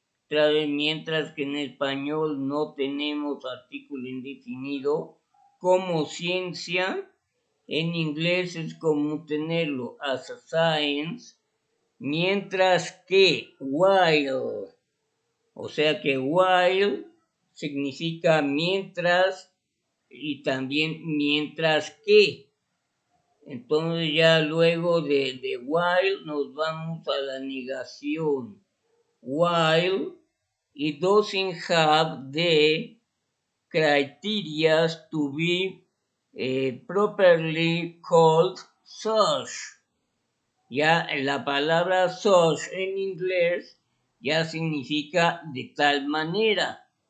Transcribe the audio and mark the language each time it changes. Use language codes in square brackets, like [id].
[es] Mientras que en español no tenemos artículo indefinido como ciencia, en inglés es común tenerlo [en] as a science, [es] mientras que while, o sea que while significa mientras y también mientras que. Entonces ya luego de while nos vamos a la negación. [en] While it doesn't have criteria to be properly called such. [es] Ya la palabra such en inglés ya significa de tal manera.